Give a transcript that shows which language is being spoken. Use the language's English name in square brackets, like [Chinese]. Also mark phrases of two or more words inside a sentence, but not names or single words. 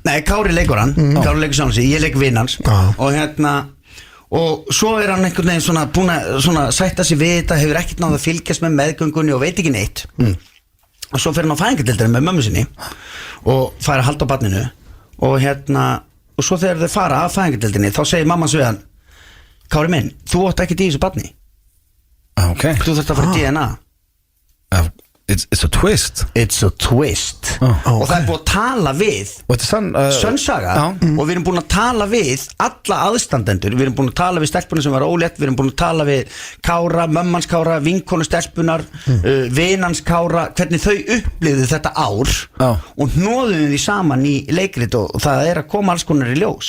[Icelandic] Nei, Kári leikur hann, Kári leikur sjálfan sig, ég leik vinn hans og svo er hann einhvern veginn svona búin að sætta sig við þetta, hefur ekkert náð að fylgjast með meðgöngunni og veit ekki neitt og svo fer hann á fæðingardeildina með mömmu sinni og fær að halda á barninu og svo þegar þau fara af fæðingardeildinni þá segir mamman svo við hann: Kári minn, þú átt ekkert í þessu barni. Þú þarft að fara í DNA. [English] It's a twist. It's a twist. [Icelandic] Og það er búin að tala við Sönnsaga og við erum búin að tala við alla aðstandendur. Við erum búin að tala við stelpunum sem var ólétt. Við erum búin að tala við Kára, mömmans Kára, vinkonu stelpunar, vinans Kára, hvernig þau upplifðu þetta ár og hnoðuðu því saman í leikrit og það er að koma alls konar í ljós.